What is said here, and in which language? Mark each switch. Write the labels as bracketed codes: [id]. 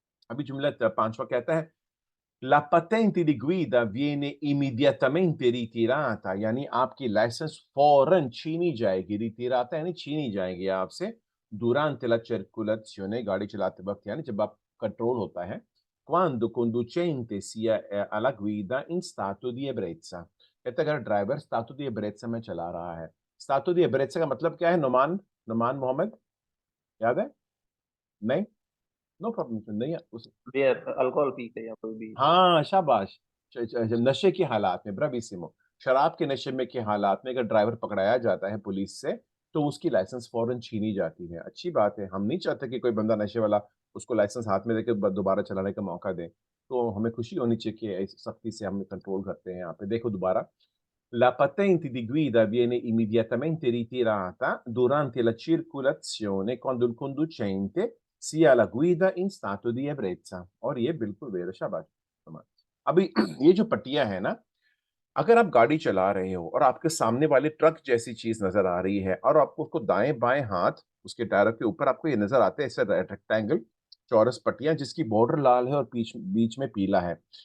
[hi] अभी जुमला 5वां कहता है, [it] La patente di guida viene immediatamente ritirata, [hi] यानी आपकी लाइसेंस फौरन छीनी जाएगी। रिtirata यानी छीनी जाएगी आपसे। [it] Durante la circolazione [hi] गाड़ी चलाते वक़्त, यानी जब आप कंट्रोल होता है। [it] Quando conducente sia alla guida in stato di ebbrezza। [hi] कहते हैं अगर ड्राइवर [it] stato di ebbrezza [hi] में चला रहा है। stato di ebbrezza का मतलब क्या है? नुमान नुमान मोहम्मद, याद है? नहीं? नो प्रॉब्लम, नहीं है उस। बियर अल्कोहल पी के या कोई भी। हाँ, शाबाश! च च ज नशे की हालात में, ब्रावीसिमो। शराब के नशे में के हालात में अगर ड्राइवर पकड़ाया जाता है पुलिस से, तो उसकी लाइसेंस फ़ौरन छीनी जाती है। अच्छी बात है, हम नहीं चाहते कि कोई बंदा नशे वाला उसको लाइसेंस हाथ में देके दोबारा चलाने का मौका दें। तो हमें खुशी होनी चाहिए कि इस सख्ती से हम कंट्रोल करते हैं यहाँ पे। [it] देखो दोबारा, La patente di guida viene immediatamente ritirata durante la circolazione quando il conducente sia alla guida in stato di ebbrezza, [hi] और ये बिल्कुल बेर शाबाश। कमाल। अभी ये जो पट्टियाँ हैं ना, अगर आप गाड़ी चला रहे हो और आपके सामने वाले ट्रक जैसी चीज़ नज़र आ रही है और आपको उसको दाएँ-बाएँ हाथ उसके टायरों के ऊपर आपको ये नज़र आते हैं ऐसे रेक्टेंगल, चौरस पट्टियाँ जिसकी बॉर्डर लाल है और बीच बीच में पीला है।